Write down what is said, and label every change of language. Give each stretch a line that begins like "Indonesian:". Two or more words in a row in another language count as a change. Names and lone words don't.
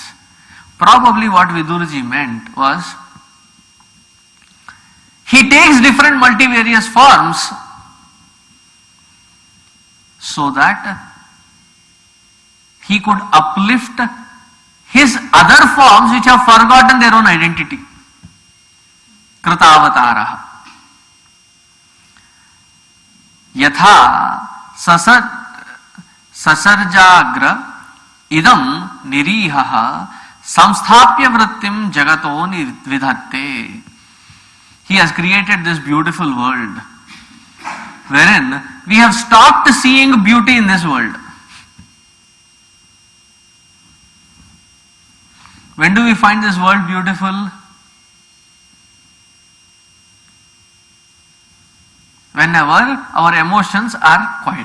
English: Probably what Vidurji meant was, he takes different multivarious forms so that he could uplift his other forms which have forgotten their own identity. Kritavataraha.
Sanskrit: Yatha sasarjagra idam nirihaha samsthapya vrittim jagato vidhatte.
English: He has created this beautiful world wherein we have stopped seeing beauty in this world. When do we find this world beautiful? Whenever our emotions are quiet.